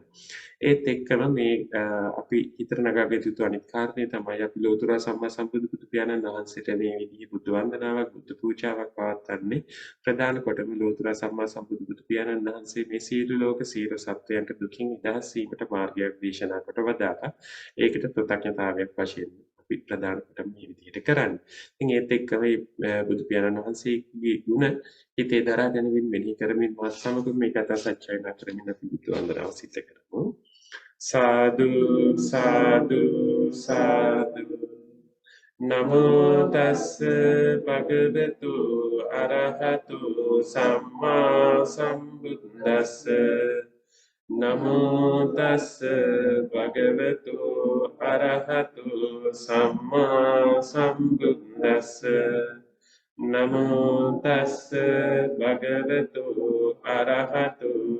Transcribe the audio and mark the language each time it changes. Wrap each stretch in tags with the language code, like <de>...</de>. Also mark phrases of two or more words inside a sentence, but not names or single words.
<si>ඒත් එක්කම මේ අපි හිතට නගාගත යුතු අනිත් කාරණේ තමයි අපි ලෝතර සම්මා සම්බුදු පියාණන් වහන්සේට මේ විදිහේ බුද්ධ වන්දනාවක් බුද්ධ පූජාවක් පවත්වන්නේ ප්‍රධාන කොටම ලෝතර සම්මා සම්බුදු පියාණන් වහන්සේ මේ සියලු ලෝක සියලු සත්වයන්ට දුකින් නිදහස් වීමට මාර්ගයක් දේශනා කොට වදාළා. ඒකට කෘතඥතාවයක් වශයෙන් අපි ප්‍රධාන කොට මේ විදිහට කරන්නේ. ඉතින් ඒත් එක්කම බුදු පියාණන් වහන්සේගේ ගුණ හිතේ දරා ගැනීමෙන් මෙහි කරමින් මාත් සමග මේ කතා සජ්ජායනා කරමින් අපි බුද්ධ වන්දනාව සිද්ධ කරමු.</si> <pi>සාදු සාදු සාදු නමෝ තස්ස භගවතු අරහතු සම්මා සම්බුද්දස්ස නමෝ තස්ස භගවතු අරහතු සම්මා සම්බුද්දස්ස නමෝ තස්ස භගවතු අරහතු</pi>